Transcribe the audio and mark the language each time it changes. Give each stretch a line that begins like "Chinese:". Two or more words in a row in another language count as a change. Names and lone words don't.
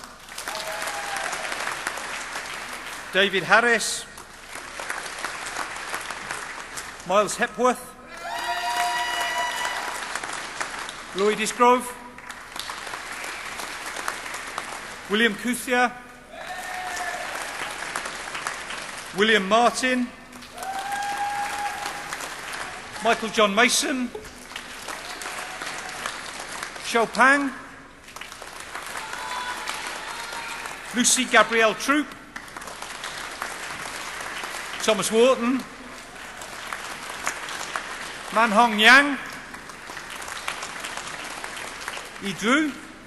English: David Harris, Miles Hepworth, Lloyd Isgrove, William Kuthia, William Martin, Michael John Mason, Shou Pang, Lucy Gabrielle Troop, Thomas Wharton, Man Hong Yang, Yi Drew,